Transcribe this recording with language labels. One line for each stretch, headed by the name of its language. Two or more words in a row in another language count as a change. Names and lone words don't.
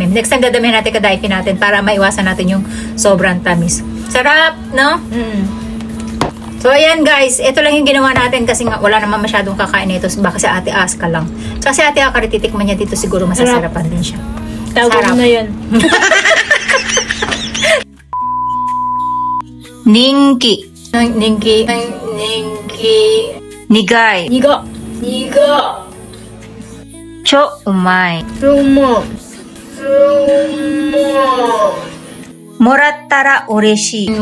Filipino: Next time dadamihan natin kadaifi natin para maiwasan natin yung sobrang tamis. Sarap, no? So, ayan guys. Ito lang yung ginawa natin kasi nga wala naman masyadong kakain nito. Baka si Ate Aska lang. Kasi Ate Aska, titikman niya dito siguro masasarapan din siya. Tawag mo na yun. Ninki. Nigay. Nigo. Nigo.
Japanese: 超うまい。 Rumo. もらったら嬉しい。